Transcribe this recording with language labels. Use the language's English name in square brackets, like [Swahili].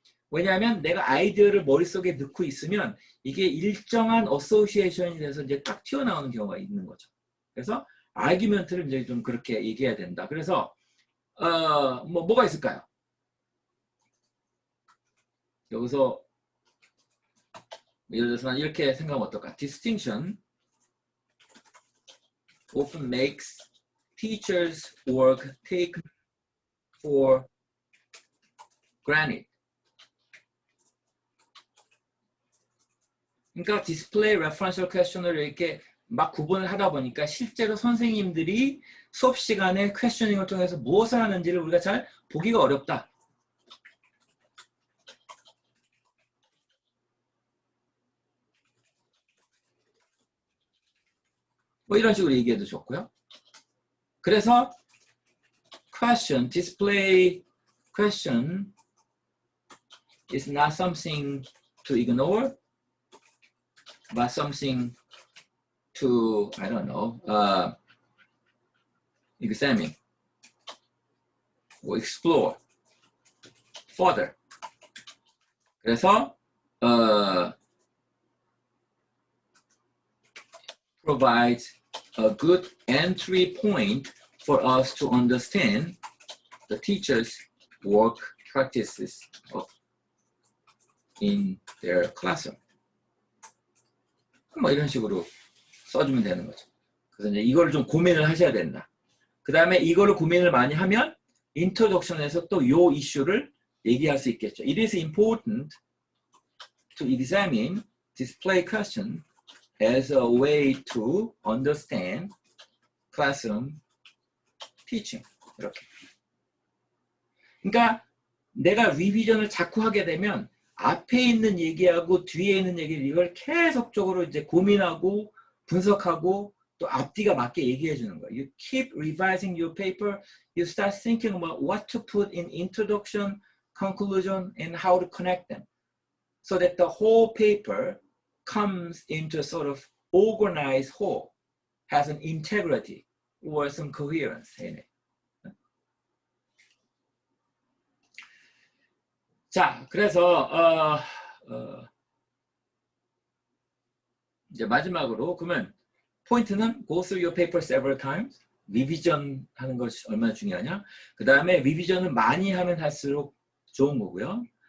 [Korean] 왜냐하면 내가 아이디어를 머릿속에 넣고 있으면 이게 일정한 어소시에이션이 돼서 이제 딱 튀어나오는 경우가 있는 거죠. 그래서 아기멘트를 이제 좀 그렇게 얘기해야 된다. 그래서 뭐가 있을까요? 여기서 예를 들어서 이렇게 생각하면 어떨까? [English] Distinction often makes teachers' work taken for granted. [Korean] 그러니까 디스플레이 레퍼런셜 퀘스천을 이렇게 막 구분을 하다 보니까 실제로 선생님들이 수업 시간에 퀘스처닝을 통해서 무엇을 하는지를 우리가 잘 보기가 어렵다. 뭐 이런 식으로 얘기해도 좋고요. 그래서 [English] question, display question is not something to ignore, but something to, I don't know, examine or explore further. [Korean] 그래서 [English] provides a good entry point for us to understand the teacher's work practices in their classroom. [Korean] 뭐 이런 식으로 써주면 되는 거죠. 그래서 이제 이거를 좀 고민을 하셔야 된다. 그 다음에 이거를 고민을 많이 하면 인트로덕션에서 또 요 이슈를 얘기할 수 있겠죠. [English] It is important to examine display question as a way to understand classroom teaching. [Korean] 이렇게. 그러니까 내가 리비전을 자꾸 하게 되면 앞에 있는 얘기하고 뒤에 있는 얘기를 이걸 계속적으로 이제 고민하고 분석하고 또 앞뒤가 맞게 얘기해 주는 거예요. [English] You keep revising your paper. You start thinking about what to put in introduction, conclusion, and how to connect them. So that the whole paper comes into a sort of organized whole, has an integrity or some coherence in it. [Korean] 자, 그래서 이제 마지막으로 그러면 포인트는 [English] go through your paper several times. [Korean] 리비전 하는 것이 얼마나 중요하냐. 그 다음에 리비전을 많이 하면 할수록 좋은 거고요.